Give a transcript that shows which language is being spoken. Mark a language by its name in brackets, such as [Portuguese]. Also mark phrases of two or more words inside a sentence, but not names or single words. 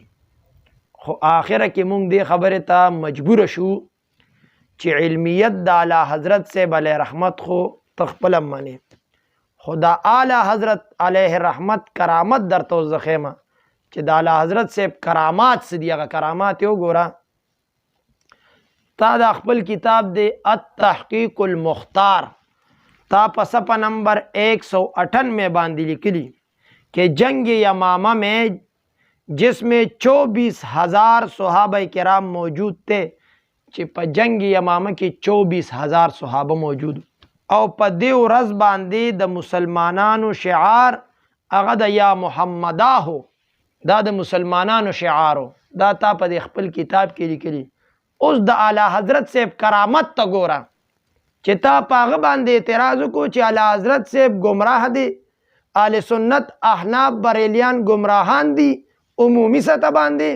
[Pashto] خو آخره کې مونږ دې خبره ته مجبور شو چې علمیت د اعلی حضرت صاحب علیه رحمت خو تخپل منی، خدا اعلی حضرت علیه رحمت کرامت درته زخیمه چې د اعلی حضرت صاحب کرامات څه دي. هغه کرامات یو ګوره، تا د خپل کتاب دی التحقیق المختار، تا په صفحہ نمبر [Urdu] 198 باندې لیکلی کہ جنگ یمامہ میں جس میں 24,000 صحابہ کرام موجود تھے، [Pashto] چې په جنگ یمامہ کې 24,000 صحابه موجود او په دې ورځ باندې د مسلمانانو شعار هغه د یا محمدا هو، دا د مسلمانانو شعارو، دا تا په خپل کتاب کې لیکلی. اوس د اعلی حضرت صاحب کرامت ته ګوره چې تا په هغه باندې اعتراض وکړو چې اعلی حضرت صاحب گمراه دي، اهل سنت احناف بریلیان گمراهان دي عمومی سطح باندې.